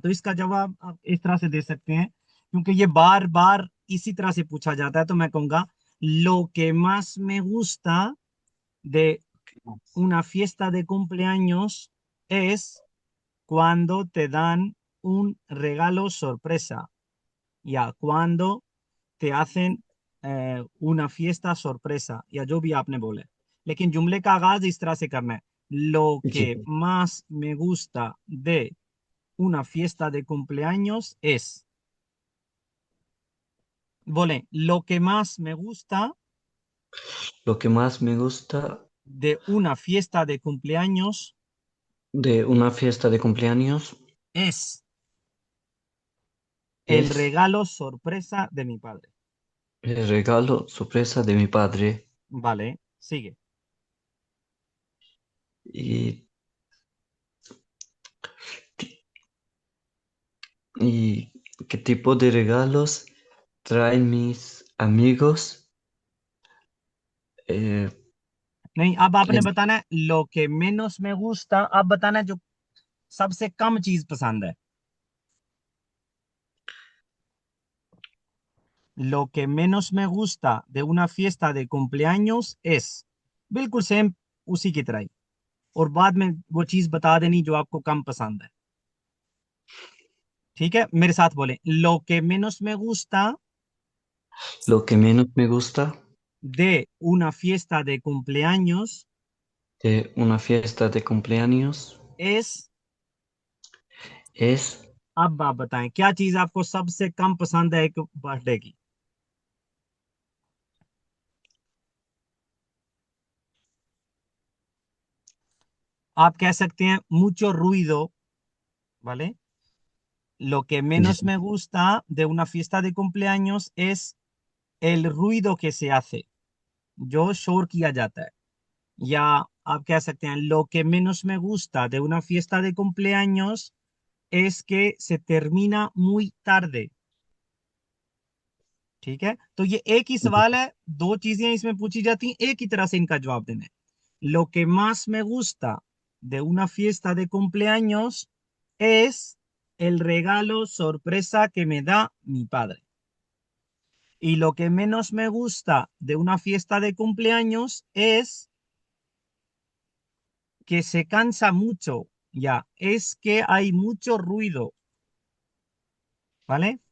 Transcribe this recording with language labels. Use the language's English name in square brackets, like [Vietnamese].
[Hindi] तो इसका जवाब आप इस तरह से दे सकते हैं, क्योंकि ये बार बार इसी तरह से पूछा जाता है, तो मैं कहूंगा [Spanish] lo que más me gusta de una fiesta de cumpleaños es cuando te dan un regalo sorpresa, [Hindi] या [Spanish] cuando te hacen una fiesta sorpresa, [Hindi] या जो भी आपने बोला है। लेकिन जुमले का आगाज इस तरह से करना है, lo जी, [Spanish] que más me gusta de una fiesta de cumpleaños es, बोलें, lo que más me gusta lo que más me gusta de una fiesta de cumpleaños de una fiesta de cumpleaños es el es regalo sorpresa de mi padre. el regalo sorpresa de mi padre. Vale, sigue. ¿Y, y qué tipo de regalos traen mis amigos. eh, [Hindi] नहीं, अब आपने [Spanish] es- [Hindi] बताना है लो के menos me gusta, अब बताना है जो सबसे कम चीज पसंद है। [Spanish] Lo que menos me gusta de una fiesta de cumpleaños es, [Hindi] बिल्कुल सेम उसी की तरह ही, और बाद में वो चीज बता देनी जो आपको कम पसंद है। ठीक है, मेरे साथ बोले, [Spanish] lo que menos me gusta lo que menos me gusta de una fiesta de cumpleaños de una fiesta de cumpleaños es, es [Hindi] अब आप बताएं क्या चीज आपको सबसे कम पसंद है एक बर्थडे की। आप कह सकते हैं [Spanish] mucho ruido, ¿vale? Lo que menos me gusta de una fiesta de cumpleaños es el ruido que se hace, [Hindi] जो शोर किया जाता है। या आप कह सकते हैं [Spanish] lo que menos me gusta de una fiesta de cumpleaños es que se termina muy tarde। [Hindi] ठीक है, तो ये एक ही सवाल है, दो चीजें इसमें पूछी जाती हैं, एक ही तरह से इनका जवाब देना है। [Spanish] Lo que más me gusta de una fiesta de cumpleaños es el regalo sorpresa que me da mi padre। Y lo que menos me gusta de una fiesta de cumpleaños es que se cansa mucho, ya, es que hay mucho ruido, ¿vale?